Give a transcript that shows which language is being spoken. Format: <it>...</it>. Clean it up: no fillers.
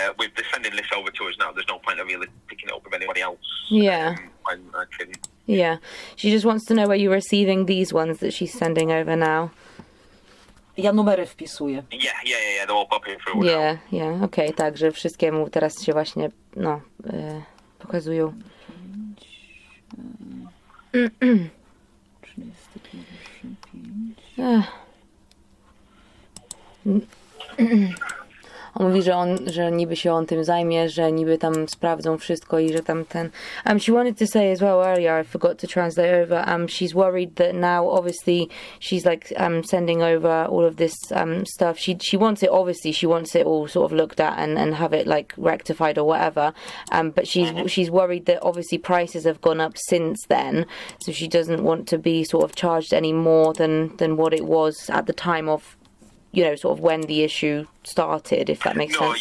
<en>With the sending this over to us now, there's no point of really picking it up with anybody else. Yeah. When I can. Yeah, she just wants to know where you're receiving these ones that she's sending over now.</en> <pl>Ja numery wpisuję.</pl> <en>Yeah, they're all popping through now.</en> <pl>Yeah, okej, tak, że wszystkie mu teraz się właśnie, pokazują. 35. On mówi, że niby się on tym zajmie, że niby tam sprawdzą wszystko i że tam ten...</pl> <en>she wanted to say as well earlier, I forgot to translate over, she's worried that now obviously she's like sending over all of this stuff. She wants it, obviously she wants it all sort of looked at and have it like rectified or whatever, but she's worried that obviously prices have gone up since then, so she doesn't want to be sort of charged any more than what it was at the time of sort of when the issue started, if that makes sense.</en>